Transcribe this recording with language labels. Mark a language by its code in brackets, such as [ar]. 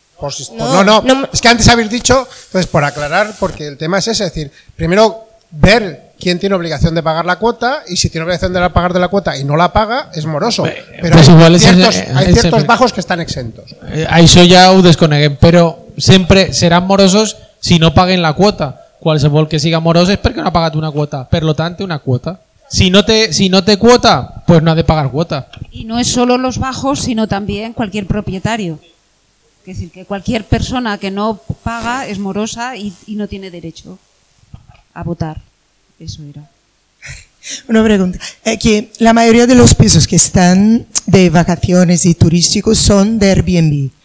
[es] Es que antes habéis dicho, entonces por aclarar, porque el tema es ese, es decir, primero ver quién tiene obligación de pagar la cuota y si tiene obligación de pagar de la cuota y no la paga, es moroso. Pero pues hay ciertos bajos que están exentos. A eso ya [ca] lo desconeguen, [es] pero siempre serán morosos si no paguen la cuota. [ca] Qualsevol que siga morós és perquè no ha pagat una quota, per lo tant, té una quota. Si no té quota, pues no ha de pagar quota. [es] Y no es solo los bajos, sino también cualquier propietario. Es decir, que cualquier persona que no paga es morosa y no tiene derecho a votar. Eso era. Una pregunta. Que la mayoría de los pisos que están de vacaciones y turísticos son de Airbnb.